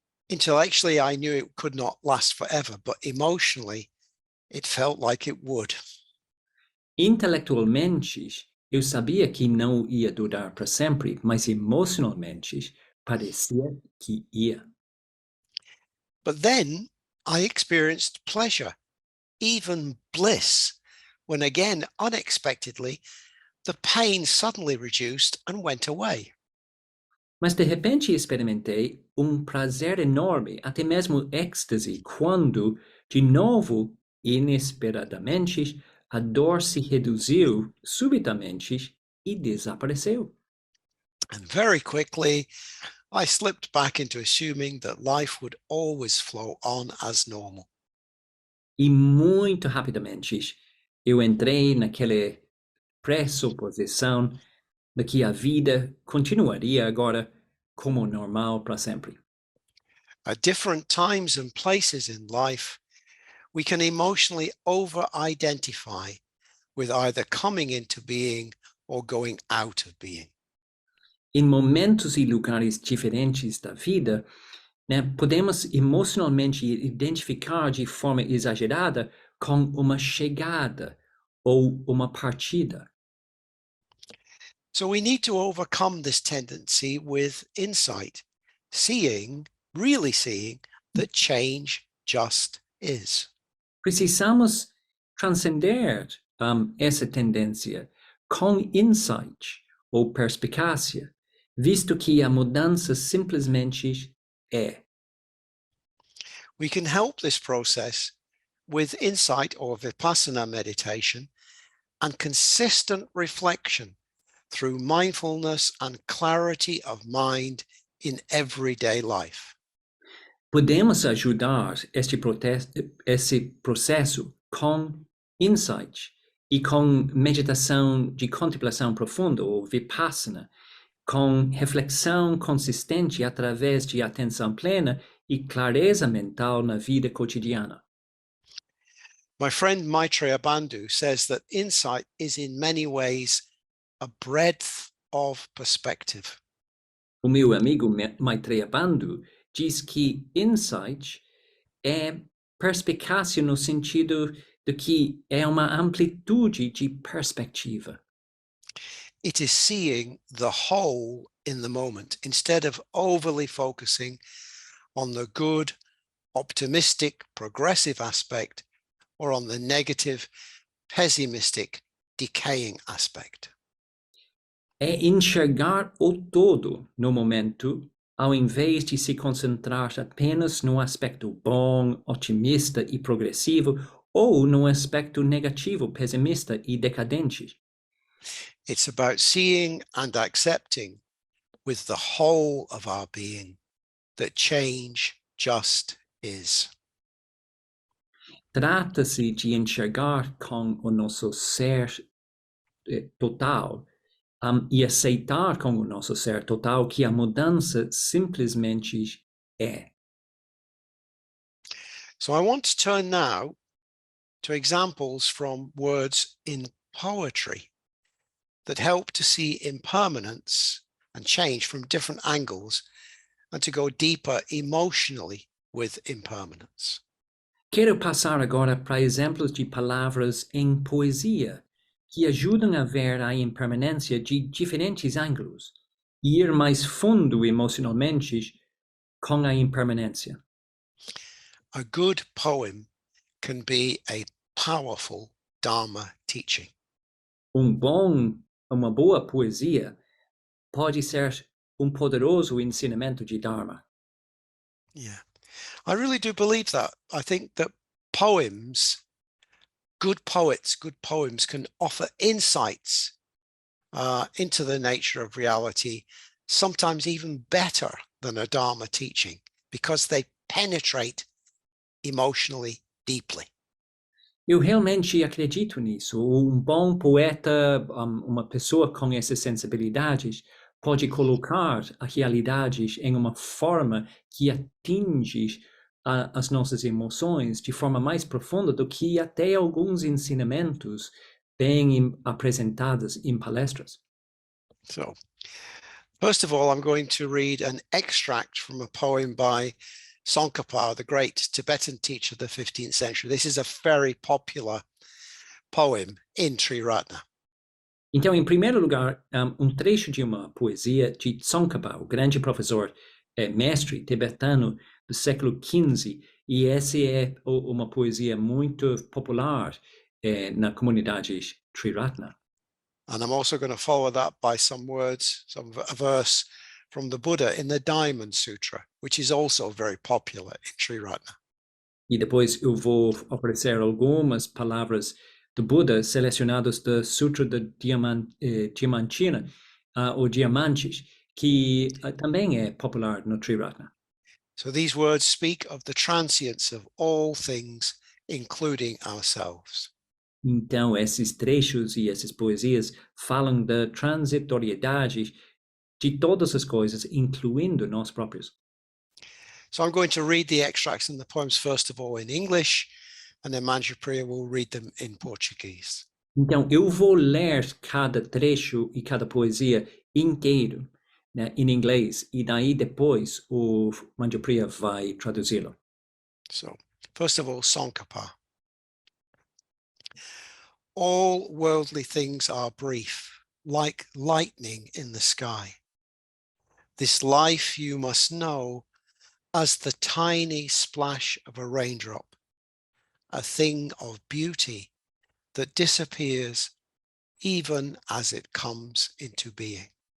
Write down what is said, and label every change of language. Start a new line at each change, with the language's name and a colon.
English: Intellectually, I knew it could not last forever, but emotionally, it felt like it would.
Portuguese: Intelectualmente, eu sabia que não ia durar para sempre, mas emocionalmente parecia que ia.
English: But then I experienced pleasure, even bliss, when again, unexpectedly, the pain suddenly reduced and went away.
Portuguese: Mas de repente experimentei prazer enorme, até mesmo êxtase, quando, de novo, inesperadamente, a dor se reduziu subitamente e desapareceu.
English: And very quickly, I slipped back into assuming that life would always flow on as normal.
Portuguese: E muito rapidamente, eu entrei naquela pressuposição de que a vida continuaria agora como normal para sempre.
English: At different times and places in life, we can emotionally over-identify with either coming into being or going out of being.
Portuguese: Em momentos e lugares diferentes da vida, né, podemos emocionalmente identificar de forma exagerada com uma chegada ou uma partida.
English: So we need to overcome this tendency with insight, really seeing that change just is.
Portuguese: Precisamos transcender essa tendência com insight ou perspicácia, visto que a mudança simplesmente é.
English: We can help this process with insight or vipassana meditation and consistent reflection through mindfulness and clarity of mind in everyday life.
Portuguese: Podemos ajudar esse processo com insight e com meditação de contemplação profunda, ou vipassana, com reflexão consistente através de atenção plena e clareza mental na vida cotidiana.
English: My friend Maitreya Bandhu says that insight is in many ways a breadth of perspective.
Portuguese: O meu amigo Maitreya Bandhu diz que insight é perspicácia no sentido de que é uma amplitude de perspectiva.
English: It is seeing the whole in the moment instead of overly focusing on the good, optimistic, progressive aspect or on the negative, pessimistic, decaying aspect.
Portuguese: É enxergar o todo no momento, ao invés de se concentrar apenas no aspecto bom, otimista e progressivo, ou no aspecto negativo, pessimista e decadente.
English: It's about seeing and accepting with the whole of our being that change just is.
Portuguese: Trata-se de enxergar com o nosso ser total e aceitar com o nosso ser total que a mudança simplesmente é.
English: So I want to turn now to examples from words in poetry that help to see impermanence and change from different angles and to go deeper emotionally with impermanence.
Portuguese: Quero passar agora para exemplos de palavras em poesia que ajudam a ver a impermanência de diferentes ângulos e ir mais fundo emocionalmente com a impermanência.
English: A good poem can be a powerful Dharma teaching.
Portuguese: Uma boa poesia pode ser poderoso ensinamento de Dharma.
English: Yeah, I really do believe that. I think that poems, good poets, good poems can offer insights into the nature of reality, sometimes even better than a Dharma teaching, because they penetrate emotionally deeply.
Portuguese: Eu realmente acredito nisso. Bom poeta, uma pessoa com essas sensibilidades, pode colocar a realidade em uma forma que atinge as nossas emoções de forma mais profunda do que até alguns ensinamentos bem apresentados em palestras.
English: So, first of all, I'm going to read an extract from a poem by Tsongkhapa, the great Tibetan teacher of the 15th century. This is a very popular poem in Triratna.
Portuguese: Então, em primeiro lugar, trecho de uma poesia de Tsongkhapa, o grande professor, mestre tibetano do século XV, e essa é uma poesia muito popular na comunidade Triratna.
English: And I'm also going to follow that by some words, a verse from the Buddha in the Diamond Sutra, which is also very popular in Triratna.
Portuguese: E depois eu vou oferecer algumas palavras do Buda selecionadas do Sutra da Diamantina, ou Diamantes, que também é popular no Triratna.
English: So these words speak of the transience of all things, including ourselves.
Portuguese: Então, esses trechos e essas poesias falam da transitoriedade de todas as coisas, incluindo nós próprios.
English: So I'm going to read the extracts in the poems first of all in English, and then Manjupriya will read them in Portuguese.
Portuguese: Então, eu vou ler cada trecho e cada poesia inteiro, né, em inglês, e daí depois o Manjupriya vai traduzi-lo.
English: So, first of all, Tsongkhapa. All worldly things are brief, like lightning in the sky. This life you must know as the tiny splash of a raindrop, a thing of beauty that disappears even as it comes into being.